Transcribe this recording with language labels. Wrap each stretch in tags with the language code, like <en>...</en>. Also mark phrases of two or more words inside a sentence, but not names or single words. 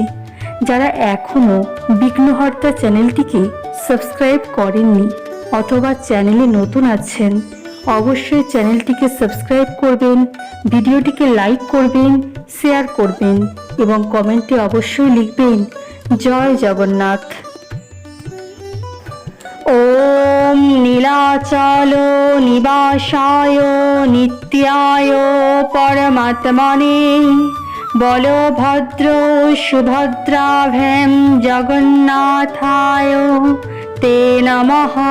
<bn>যারা এখনো বিঘ্নহর্তা চ্যানেলটিকে সাবস্ক্রাইব করেননি অথবা চ্যানেলে নতুন আছেন, অবশ্যই চ্যানেলটিকে সাবস্ক্রাইব করবেন, ভিডিওটিকে লাইক করবেন, শেয়ার করবেন এবং কমেন্টে অবশ্যই লিখবেন জয় জগন্নাথ।</bn> <sa>ওম নীলাচল নিবাসায় নিত্যায় পরমাত্মনে বলভদ্র সুভদ্রাভ্যাম জগন্নাথায় তে নমঃ।</sa>